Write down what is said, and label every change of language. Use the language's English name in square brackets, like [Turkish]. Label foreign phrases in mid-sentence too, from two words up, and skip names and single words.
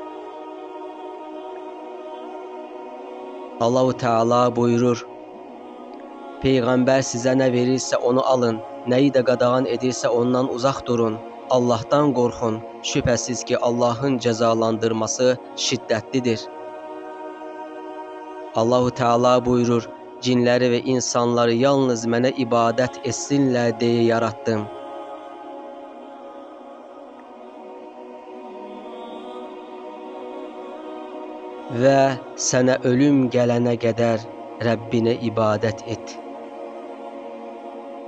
[Turkish] Allahu Teala buyurur: Peygamber size ne verirse onu alın, neyi de qadağan edirse ondan uzak durun. Allah'tan korkun, şüphesiz ki Allah'ın cezalandırması şiddetlidir. [Azerbaijani] Allahu Teala buyurur: Cinləri ve insanları yalnız mənə ibadət etsinlər deyə yarattım. Ve sənə ölüm gələnə qədər Rəbbinə ibadət et.